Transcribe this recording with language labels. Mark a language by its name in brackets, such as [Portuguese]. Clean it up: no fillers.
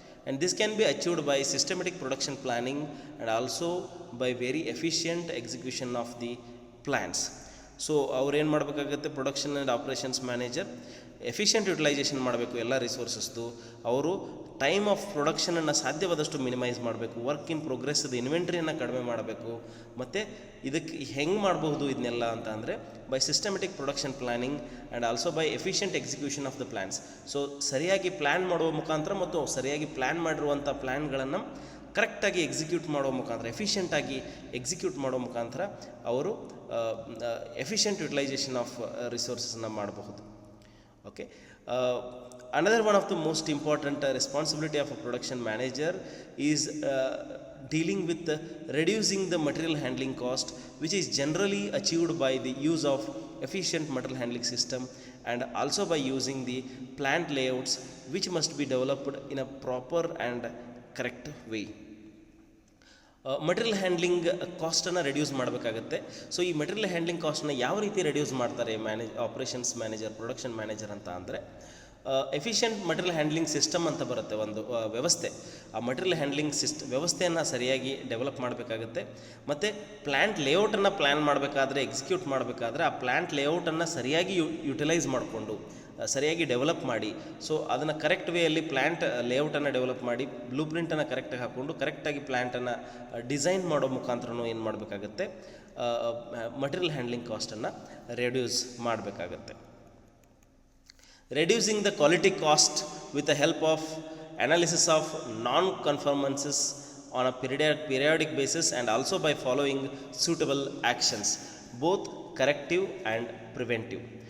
[English] And this can be achieved by systematic production planning and also by very efficient execution of the plans. [Kannada] So ಅವ್ರು ಏನು ಮಾಡಬೇಕಾಗುತ್ತೆ? Production and operations manager efficient utilisation ಮಾಡಬೇಕು ಎಲ್ಲ ರಿಸೋರ್ಸಸ್ದು. ಅವರು time of ಪ್ರೊಡಕ್ಷನನ್ನು ಸಾಧ್ಯವಾದಷ್ಟು minimise ಮಾಡಬೇಕು, work in ಪ್ರೋಗ್ರೆಸ್ದು ಇನ್ವೆಂಟ್ರಿಯನ್ನು ಕಡಿಮೆ ಮಾಡಬೇಕು. ಮತ್ತು ಇದಕ್ಕೆ ಹೆಂಗೆ ಮಾಡಬಹುದು ಇದನ್ನೆಲ್ಲ ಅಂತ ಅಂದರೆ, [English] By systematic production planning and also by efficient execution of the plans. [Kannada] So ಸರಿಯಾಗಿ ಪ್ಲ್ಯಾನ್ ಮಾಡುವ ಮುಖಾಂತರ ಮತ್ತು ಸರಿಯಾಗಿ ಪ್ಲ್ಯಾನ್ ಮಾಡಿರುವಂಥ ಪ್ಲ್ಯಾನ್ಗಳನ್ನು ಕರೆಕ್ಟಾಗಿ ಎಕ್ಸಿಕ್ಯೂಟ್ ಮಾಡೋ ಮುಖಾಂತರ, ಎಫಿಷಿಯೆಂಟಾಗಿ ಎಕ್ಸಿಕ್ಯೂಟ್ ಮಾಡೋ ಮುಖಾಂತರ ಅವರು ಎಫಿಷಿಯೆಂಟ್ ಯುಟಿಲೈಸೇಷನ್ ಆಫ್ ರಿಸೋರ್ಸಸ್ನ ಮಾಡಬಹುದು. [English] Okay, another one of the most important responsibility of a production manager is dealing with reducing the material handling cost, which is generally achieved by the use of efficient material handling system and also by using the plant layouts which must be developed in a proper and correct way. [Kannada] Material handling ಕಾಸ್ಟನ್ನು reduce ಮಾಡಬೇಕಾಗತ್ತೆ. So ಈ material handling ಕಾಸ್ಟನ್ನ ಯಾವ ರೀತಿ reduce ಮಾಡ್ತಾರೆ operations manager, production manager ಅಂತ ಅಂದರೆ, efficient material handling system ಅಂತ ಬರುತ್ತೆ ಒಂದು ವ್ಯವಸ್ಥೆ. ಆ ಮಟೀರಿಯಲ್ ಹ್ಯಾಂಡ್ಲಿಂಗ್ ವ್ಯವಸ್ಥೆಯನ್ನು ಸರಿಯಾಗಿ ಡೆವಲಪ್ ಮಾಡಬೇಕಾಗುತ್ತೆ. ಮತ್ತು ಪ್ಲ್ಯಾಂಟ್ ಲೇಔಟನ್ನು ಪ್ಲ್ಯಾನ್ ಮಾಡಬೇಕಾದ್ರೆ, ಎಕ್ಸಿಕ್ಯೂಟ್ ಮಾಡಬೇಕಾದ್ರೆ ಆ ಪ್ಲ್ಯಾಂಟ್ ಲೇಔಟನ್ನು ಸರಿಯಾಗಿ ಯುಟಿಲೈಸ್ ಮಾಡಿಕೊಂಡು ಸರಿಯಾಗಿ ಡೆವಲಪ್ ಮಾಡಿ, ಸೊ ಅದನ್ನು ಕರೆಕ್ಟ್ ವೇಯಲ್ಲಿ ಪ್ಲ್ಯಾಂಟ್ ಲೇಔಟನ್ನು ಡೆವಲಪ್ ಮಾಡಿ ಬ್ಲೂ ಪ್ರಿಂಟನ್ನು ಕರೆಕ್ಟಾಗಿ ಹಾಕ್ಕೊಂಡು ಕರೆಕ್ಟಾಗಿ ಪ್ಲ್ಯಾಂಟನ್ನು ಡಿಸೈನ್ ಮಾಡೋ ಮುಖಾಂತರನೂ ಏನು ಮಾಡಬೇಕಾಗತ್ತೆ? ಮಟೀರಿಯಲ್ ಹ್ಯಾಂಡ್ಲಿಂಗ್ ಕಾಸ್ಟನ್ನು ರೆಡ್ಯೂಸ್ ಮಾಡಬೇಕಾಗತ್ತೆ. [English] Reducing the quality cost with the help of analysis of non-conformances on a periodic basis and also by following suitable actions, both corrective and preventive.